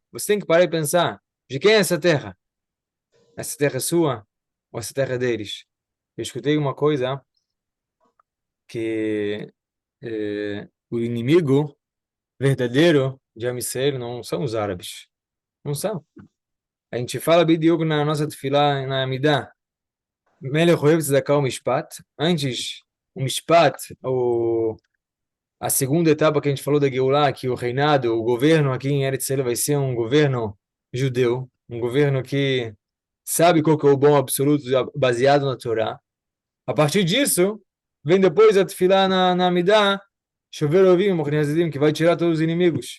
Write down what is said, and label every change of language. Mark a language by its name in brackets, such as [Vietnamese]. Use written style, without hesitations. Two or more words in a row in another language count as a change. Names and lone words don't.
[Portuguese] Você tem que parar e pensar, de quem é essa terra? Essa terra é sua ou essa terra é deles? Eu escutei uma coisa que o inimigo verdadeiro de Amisrael não são os árabes. Não são. A gente fala Bidiogo na nossa tefilá, na Amidah. [Hebrew] מלך אוהב צדקה ומשפט. [Portuguese] Antes, o mishpat, a segunda etapa que a gente falou da Geulah, que o reinado, o governo aqui em Eretz Israel vai ser um governo judeu, um governo que sabe qual que é o bom absoluto baseado na Torá. A partir disso, vem depois a tefilá na Amidah, [Hebrew] שובר אויבים, [Portuguese] que vai tirar todos os inimigos.